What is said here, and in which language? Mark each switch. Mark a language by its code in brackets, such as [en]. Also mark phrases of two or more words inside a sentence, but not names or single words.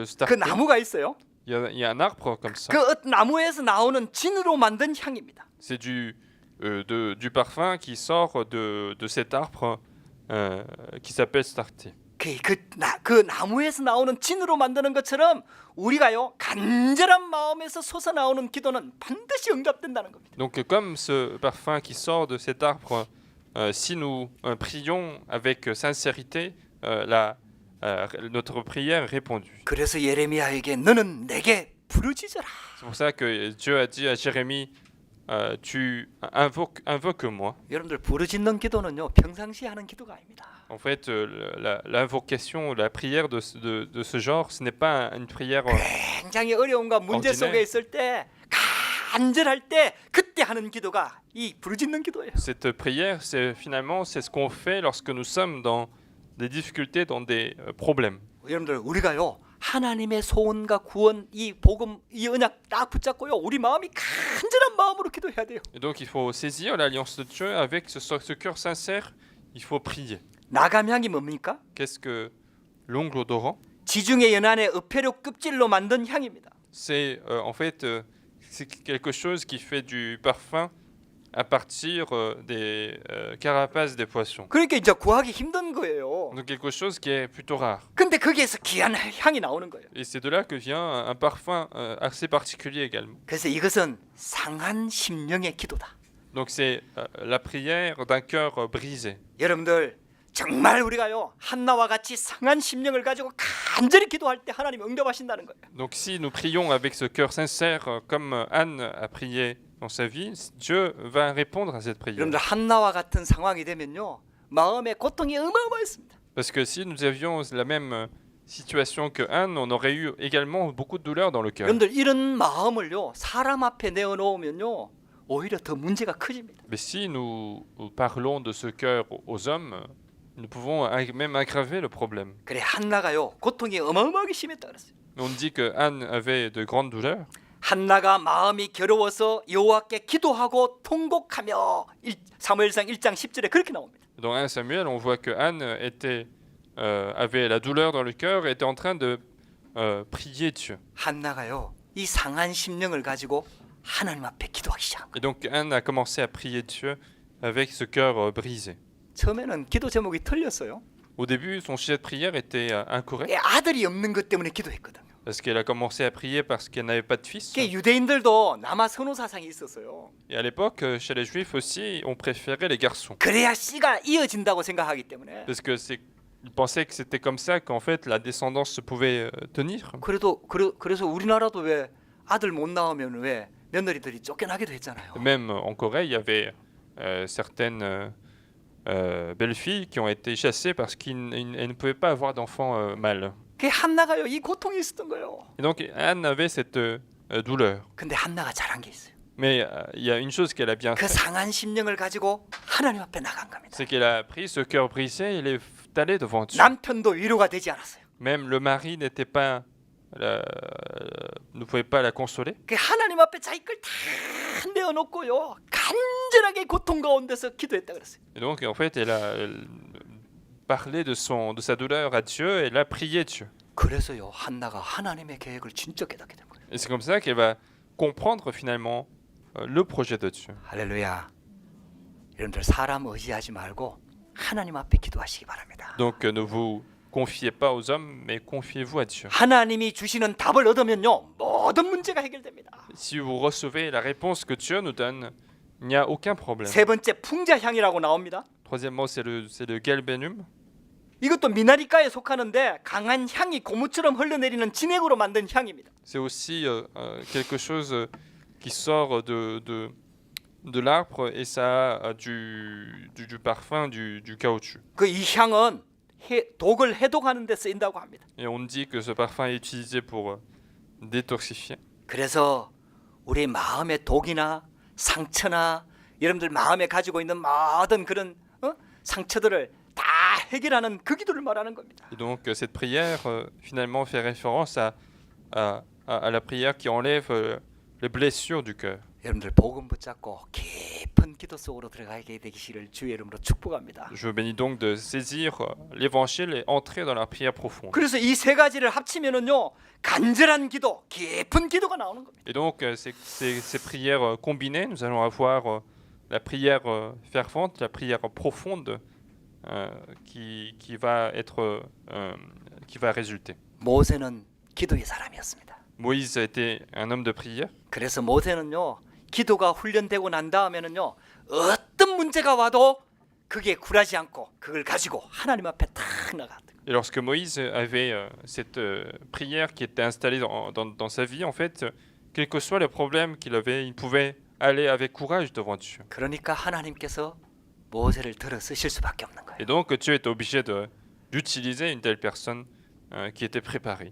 [ko] 그 starté? 나무가 있어요. [fr] Il y a un arbre comme ça. [ko] 그 나무에서 나오는 진으로 만든 향입니다. [fr] C'est du parfum qui sort de cet arbre qui s'appelle starté. [ko] 그 나무에서 나오는 진으로 만드는 것처럼 우리가요 간절한 마음에서 솟아나오는 기도는 반드시 응답된다는 겁니다. [fr] Donc comme ce parfum qui sort de cet arbre, si nous prions avec sincérité, notre prière est répondue. [ko] 그래서 예레미야에게 너는 내게 부르짖어라. [fr] C'est pour ça que Dieu a dit à Jérémie, tu invoque-moi. [ko] 여러분들 부르짖는 기도는요 평상시에 하는 기도가 아닙니다. [fr] En fait, l'invocation, la prière de ce genre, ce n'est pas une prière [ko] 굉장히 어려움과 문제 속에 있을 때 간절할 때 그때 하는 기도가 이 부르짖는 기도예요. [fr] Cette prière, c'est ce qu'on fait lorsque nous sommes dans des difficultés, dans des problèmes. [ko] 여러분들 우리가요 하나님의 소원과 구원 이 복음 이 언약 딱 붙잡고요 우리 마음이 간절한 마음으로 기도해야 돼요. [fr] Et donc il faut saisir l'alliance de Dieu avec ce cœur sincère. Il faut prier. [ko] 나감향이 뭡니까? [fr] Qu'est-ce que l'ongle odorant? [ko] 지중해 연안의 어패류 껍질로 만든 향입니다. [fr] C'est en fait c'est quelque chose qui fait du parfum à partir des carapaces des poissons. [ko] 그러니까 이제 구하기 힘든 거예요. [fr] Donc quelque chose qui est plutôt rare. [ko] 근데 거기에서 귀한 향이 나오는 거예요. [fr] Et c'est de là que vient un parfum assez particulier également. [ko] 그래서 이것은 상한 심령의 기도다. [fr] Donc c'est la prière d'un cœur brisé. [ko] 여러분들 정말 우리가요 한나와 같이 상한 심령을 가지고 간절히 기도할 때 하나님 응답하신다는 거예요. [fr] Donc si nous prions avec ce cœur sincère comme Anne a prié dans sa vie, Dieu va répondre à cette prière. [ko] 여러분들 한나와 같은 상황이 되면요 마음의 고통이 어마어마했습니다. [fr] Parce que si nous avions la même situation que Anne, on aurait eu également beaucoup de douleur dans le cœur. [ko] 여러분들 이런 마음을요 사람 앞에 내어놓으면요 오히려 더 문제가 커집니다. [fr] Mais si nous parlons de ce cœur aux hommes, nous pouvons même aggraver le problème. [ko] 그래 한나가요 고통이 어마어마하게 심했다 그랬어요. [fr] On dit que Anne avait de grandes douleurs. [ko] 한나가 마음이 괴로워서 여호와께 기도하고 통곡하며 사무엘상 1장 10절에 그렇게 나옵니다. [fr] Dans 1 Samuel, on voit que Anne avait la douleur dans le cœur et était en train de prier Dieu. [ko] 한나가요, 이 상한 심령을 가지고 하나님 앞에 기도하기 시작한 거예요. [fr] Et donc Anne a commencé à prier Dieu avec ce cœur brisé. [ko] 처음에는 기도 제목이 틀렸어요. [fr] Au début, son sujet de prière était incorrect [ko] 아들이 없는 것 때문에 기도했거든요. [fr] parce qu'elle a commencé à prier parce qu'elle n'avait pas de fils. [ko] 유대인들도 남아 선호 사상이 있었어요. [fr] Et à l'époque, chez les Juifs aussi, on préférait les garçons [ko] 그래야 씨가 이어진다고 생각하기 때문에. [fr] parce que ils pensaient que c'était comme ça qu'en fait la descendance se pouvait tenir. [ko] 그래서 우리나라도 왜 아들 못 낳으면 왜 며느리들이 쫓겨나기도 했잖아요. [fr] Même en Corée, il y avait certaines belles filles qui ont été chassées parce qu'elles ne pouvaient pas avoir d'enfants mâles. [ko] 그 한나가요, 이 고통이 있었던 거예요. [fr] Et donc Anne avait cette douleur. [ko] 근데 한나가 잘한 게 있어요. [fr] Mais il y a une chose qu'elle a bien [ko] 그 [fr] fait, [ko] 상한 심령을 가지고 하나님 앞에 나간 겁니다. [fr] c'est qu'elle a pris ce cœur brisé et elle est allée devant Dieu. [ko] 남편도 위로가 되지 않았어요. [fr] Même le mari ne pouvait pas la consoler. [ko] 그 하나님 앞에 자기 걸 다 내어놓고요, 간절하게 고통 가운데서 기도했다 그랬어요. [fr] Et donc en fait, elle parlait de sa douleur à Dieu et elle a prié Dieu. [ko] 그래서요, 한나가 하나님의 계획을 진짜 깨닫게 된 거예요. [fr] Et c'est comme ça qu'elle va comprendre finalement le projet de Dieu. [ko] 할렐루야. 여러분들 사람 의지하지 말고 하나님 앞에 기도하시기 바랍니다. [fr] Donc ne vous confiez pas aux hommes, mais confiez-vous à Dieu. [ko] 하나님이 주시는 답을 얻으면요, 모든 문제가 해결됩니다. [fr] Si vous recevez la réponse que Dieu nous donne, il n'y a aucun problème. [ko] 세 번째 풍자향이라고 나옵니다. [fr] Troisièmement, c'est le galbanum. [ko] 이것도 미나리과에 속하는데 강한 향이 고무처럼 흘러내리는 진액으로 만든 향입니다. [fr] C'est aussi quelque chose qui sort de l'arbre et ça a du parfum, du caoutchouc. [ko] 그 이 향은 독을 해독하는 데 쓰인다고 합니다. [fr] Et on dit que ce parfum est utilisé pour détoxifier. [ko] 그래서 우리 마음의 독이나 상처나 여러분들 마음에 가지고 있는 모든 그런 상처들을 다 해결하는 그 기도를 말하는 겁니다. [fr] Et donc cette prière finalement fait référence à la prière qui enlève les blessures du cœur. [ko] 여러분들 복음 붙잡고 깊은 기도 속으로 들어가게 되기를 주의 이름으로 축복합니다. [fr] Je vous bénis donc de saisir l'évangile et entrer dans la prière profonde. [ko] 그래서 이 세 가지를 합치면은요, 간절한 기도, 깊은 기도가 나오는 겁니다. [fr] Et donc ces prières combinées, nous allons avoir la prière fervente, la prière profonde qui va résulter. [ko] 모세는 기도의 사람이었습니다. [fr] Moïse a été un homme de prière. [ko] 그래서 모세는요, 기도가 훈련되고 난 다음에는요, 어떤 문제가 와도 그게 굴하지 않고 그걸 가지고 하나님 앞에 탁 나갔다. [fr] Et lorsque Moïse avait cette prière qui était installée dans sa vie, en fait, quels que soient les problèmes qu'il avait, il pouvait aller avec courage devant Dieu. [ko] 그러니까 하나님께서 모세를 들어 쓰실 수밖에 없는 거예요. [fr] Et donc Dieu est obligé d'utiliser une telle personne qui était préparée.